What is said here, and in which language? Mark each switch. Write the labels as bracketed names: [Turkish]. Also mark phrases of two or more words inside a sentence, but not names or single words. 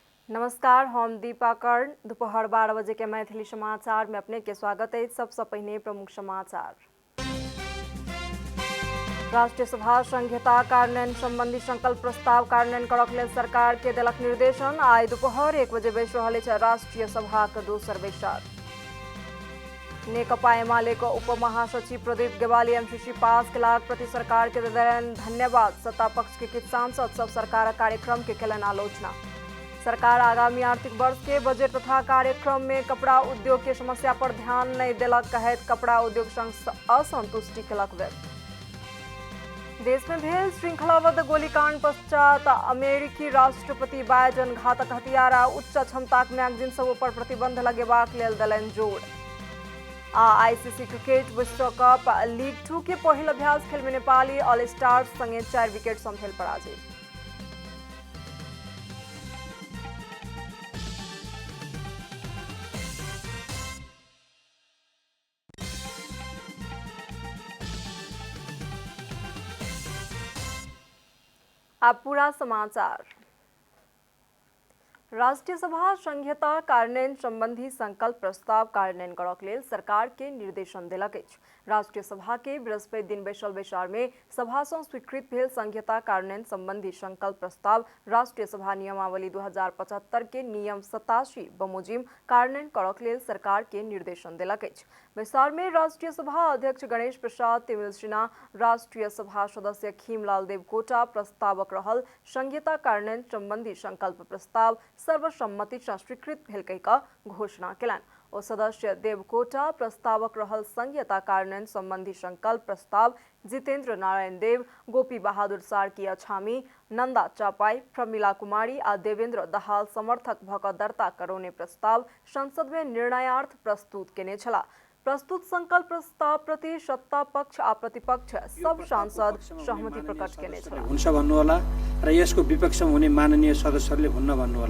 [Maithili] नमस्कार, हम दीपा कर्ण। दोपहर 12 बजे के मैथिली समाचार में अपने के स्वागत है। सबसे पहले प्रमुख समाचार। राष्ट्रीय सभा संहिता कार्यान्वयन संबंधी संकल्प प्रस्ताव कार्यान्वयन करक लेल सरकार के देलक निर्देशन। आई दोपहर 1 बजे बैस रहल अछि राष्ट्रीय सभा के दोसर बैसार। नेकपा एमाले को उप महासचिव प्रदीप गेवाली एमसीसी पास केलाक प्रति सरकार के देलनि धन्यवाद। सत्ता पक्ष के किछु सांसद सब सरकार कार्यक्रम के केलनि आलोचना। सरकार आगामी आर्थिक वर्ष के बजट तथा कार्यक्रम में कपड़ा उद्योग के समस्या पर ध्यान नहीं देलक कहैत कपड़ा उद्योग संघ असंतुष्टि केलक व्यक्त। देश में भेल श्रृंखलाबद्ध गोलीकांड पश्चात अमेरिकी राष्ट्रपति बाइडेन घातक हथियार आ उच्च क्षमताक मैगजीन सब पर प्रतिबंध लगेबाक लेल देलनि जोर। आईसीसी क्रिकेट विश्व कप लीग 2 के पहिल अभ्यास खेल में नेपाली ऑल स्टार्स संगे 4 विकेट सँ भेल पराजित। अब पूरा समाचार। राष्ट्रीय सभा संहिता कार्यान्वयन संबंधी संकल्प प्रस्ताव कार्यान्वयन करक लेल सरकार के निर्देशन देलक अछि। राष्ट्रीय सभा के बृहस्पति दिन बैसल बैसार में सभा सँ स्वीकृत भेल संहिता कार्यान्वयन संबंधी संकल्प प्रस्ताव राष्ट्रीय सभा नियमावली 2075 के नियम 87 बमोजिम कार्यान्वयन करक लेल सरकार के निर्देशन देलक अछि। बैसार में राष्ट्रीय सभा अध्यक्ष गणेश प्रसाद तिमिल सिन्हा, राष्ट्रीय सभा सदस्य खीमलाल देवकोटा प्रस्तावक रहल। संहिता कार्यान्वयन संबंधी संकल्प प्रस्ताव सर्वसम्मति सँ स्वीकृत भेल कहि कऽ घोषणा केलनि। ओ सदस्य देवकोटा प्रस्तावक रहल। संहिता कार्यान्वयन संबंधी संकल्प प्रस्ताव जितेंद्र नारायण देव, गोपी बहादुर सार्की अछामी, नंदा चापाई, प्रमिला कुमारी आ देवेंद्र दहाल समर्थक भऽ कऽ दर्ता करौने प्रस्ताव संसद में निर्णयार्थ प्रस्तुत केने छलाह। प्रस्तुत संकल्प प्रस्ताव प्रति सत्ता पक्ष आ प्रतिपक्ष सब सांसद सहमति प्रकट केने छलाह। [Nepali] हुन्छ भन्नुहोला र यसको विपक्षमा हुने माननीय सदस्यहरूले हुन्न भन्नुहोला।